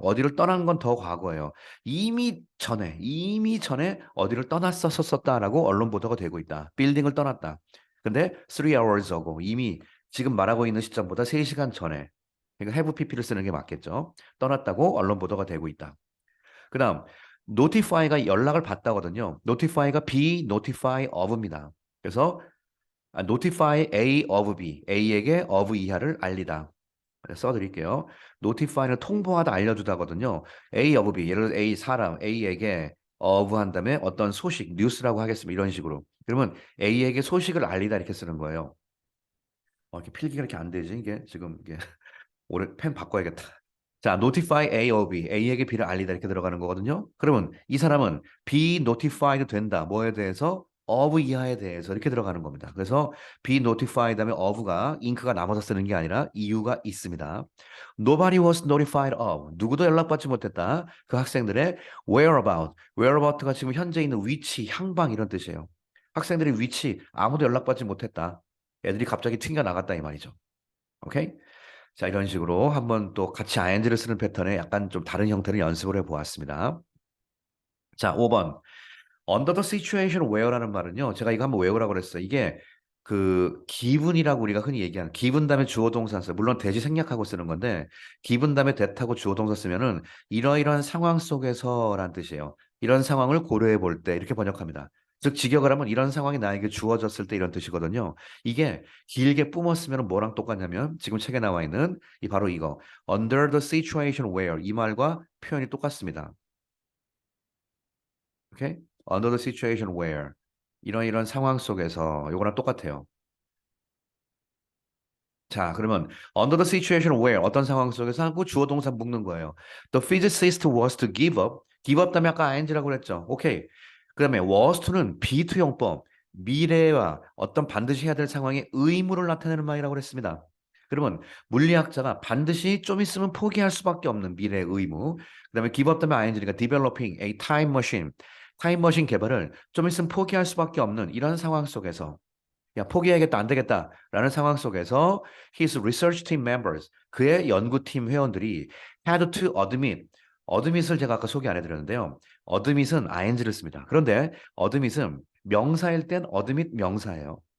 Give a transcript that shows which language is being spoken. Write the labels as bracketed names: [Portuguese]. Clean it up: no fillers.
[Korean] 어디를 떠난 건 더 과거예요. 이미 전에 어디를 떠났었었다라고 언론 보도가 되고 있다. 빌딩을 떠났다. 근데 [English] 3 hours ago [Korean] 이미 지금 말하고 있는 시점보다 3시간 전에 그러니까 have pp를 쓰는 게 맞겠죠. 떠났다고 언론 보도가 되고 있다. 그다음 notify가 연락을 받다거든요. notify가 be notify of입니다. 그래서 notify A of B, A에게 of 이하를 알리다. 써드릴게요. notify는 통보하다 알려주다거든요. A of B, 예를 들어 A 사람 A에게 of 한 다음에 어떤 소식, 뉴스라고 하겠습니다. 이런 식으로. 그러면 A에게 소식을 알리다 이렇게 쓰는 거예요. 이렇게 필기가 이렇게 안 되지 이게 지금 이게 올해 펜 바꿔야겠다. 자, notify A of B, A에게 B를 알리다 이렇게 들어가는 거거든요. 그러면 이 사람은 be notified 된다. 뭐에 대해서? of 이하에 대해서 이렇게 들어가는 겁니다. 그래서 be notified 다음에 of가 in크가 남아서 쓰는 게 아니라 이유가 있습니다. [English] Nobody was notified of. [Korean] 누구도 연락받지 못했다. 그 학생들의 whereabout가 지금 현재 있는 위치, 향방 이런 뜻이에요. 학생들의 위치 아무도 연락받지 못했다. 애들이 갑자기 튕겨 나갔다 이 말이죠. 오케이? 자, 이런 식으로 한번 또 같이 ing를 쓰는 패턴에 약간 좀 다른 형태를 연습을 해 보았습니다. 자, 5번. [English] Under the situation where라는 말은요. [Korean] 제가 이거 한번 외우라고 그랬어요. 이게 그 기분이라고 우리가 흔히 얘기하는 기분 다음에 주어 동사 써요. 물론 대시 생략하고 쓰는 건데 기분 다음에 that하고 주어 동사 쓰면은 이러이러한 상황 속에서란 뜻이에요. 이런 상황을 고려해 볼 때 이렇게 번역합니다. 즉 직역을 하면 이런 상황이 나에게 주어졌을 때 이런 뜻이거든요. 이게 길게 뿜었으면 뭐랑 똑같냐면 지금 책에 나와 있는 이 바로 이거 under the situation where 이 말과 표현이 똑같습니다. 오케이? [English] Under the situation where [Korean] 이런 상황 속에서 요거랑 똑같아요. 자, 그러면 [English] under the situation where [Korean] 어떤 상황 속에서 하고 주어 동사 묶는 거예요. [English] The physicist was to give up. [Korean] give up 다음에 아까 ing라고 그랬죠. 오케이. 그다음에 was to는 be to 용법. 미래와 어떤 반드시 해야 될 상황에 의무를 나타내는 말이라고 그랬습니다. 그러면 물리학자가 반드시 좀 있으면 포기할 수밖에 없는 미래의 의무. 그다음에 give up 다음에 ing니까 [English] developing a time machine. [Korean] 타임머신 개발을 좀 있으면 포기할 수밖에 없는 이런 상황 속에서 야, 포기해야겠다, 안 되겠다라는 상황 속에서 [English] his research team members, [Korean] 그의 연구팀 회원들이 [English] had to admit [Korean] 을 제가 아까 소개 안 해드렸는데요. admit은 ing를 씁니다. 그런데 admit은 명사일 땐 admit 명사예요.